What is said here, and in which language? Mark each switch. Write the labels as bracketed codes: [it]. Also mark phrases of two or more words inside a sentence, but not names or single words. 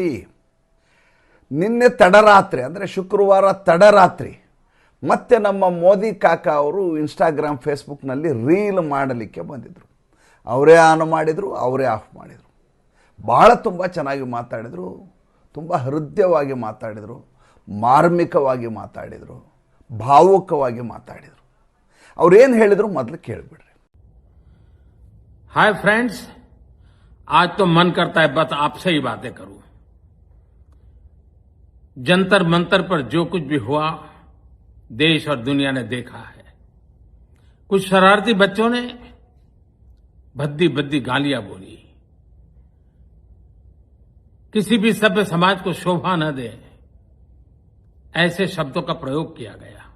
[kn] ನಿನ್ನೆ ತಡರಾತ್ರಿ ಅಂದರೆ ಶುಕ್ರವಾರ ತಡರಾತ್ರಿ ಮತ್ತೆ ನಮ್ಮ ಮೋದಿ ಕಾಕಾ ಅವರು ಇನ್ಸ್ಟಾಗ್ರಾಮ್ ಫೇಸ್ಬುಕ್ನಲ್ಲಿ ರೀಲ್ ಮಾಡಲಿಕ್ಕೆ ಬಂದಿದ್ದರು. ಅವರೇ ಆನ್ ಮಾಡಿದರು, ಅವರೇ ಆಫ್ ಮಾಡಿದರು. ತುಂಬ ಚೆನ್ನಾಗಿ ಮಾತಾಡಿದರು, ತುಂಬ ಹೃದಯವಾಗಿ ಮಾತಾಡಿದರು, ಮಾರ್ಮಿಕವಾಗಿ ಮಾತಾಡಿದರು, ಭಾವುಕವಾಗಿ ಮಾತಾಡಿದರು. ಅವರೇನು ಹೇಳಿದರು ಮೊದಲು ಕೇಳಿಬಿಡ್ರಿ. [en] hi friends, [hi] आज तो मन करता है बस आपसे ही बातें करूं। जंतर मंतर पर जो कुछ भी हुआ देश और दुनिया ने देखा है। कुछ शरारती बच्चों ने भद्दी भद्दी गालियां बोली, किसी भी सभ्य समाज को शोभा न दे ऐसे शब्दों का प्रयोग किया गया।